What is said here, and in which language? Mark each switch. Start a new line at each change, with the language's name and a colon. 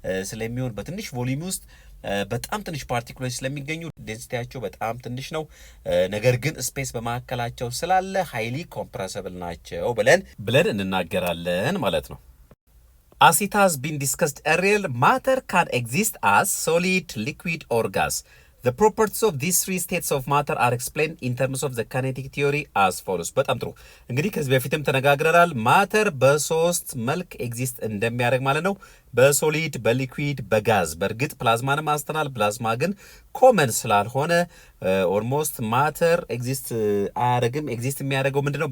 Amharic: ስለሚሆን በትንሽ ቮሊዩም ውስጥ በጣም ትንሽ ፓርቲክሎች ስለሚገኙ ዴንሲቲያቸው በጣም ትንሽ ነው። ነገር ግን ስፔስ በመካከላቸው ስላለ ሃይሊ ኮምፕሬሲብል ናቸው ብለን እንናገራለን ማለት ነው።
English: As it has been discussed earlier, matter can exist as solid, liquid or gas. The properties of these three states of matter are explained in terms of the kinetic theory as follows.
Amharic: በጣም ጥሩ እንግዲህ ከዚህ በፊትም ተነጋግረናል። ማተር በሶስት መልክ ኤግዚስት እንደሚያደርግ ማለት ነው። በሶሊድ፣ በሊኩዊድ፣ በጋዝ። በእርግጥ ፕላዝማንም አንስተናል። ፕላዝማ ግን ኮመን ስላልሆነ ኦልሞስት ማተር ኤግዚስት አያደርግም። ኤግዚስት የሚያደርገው ምንድን ነው?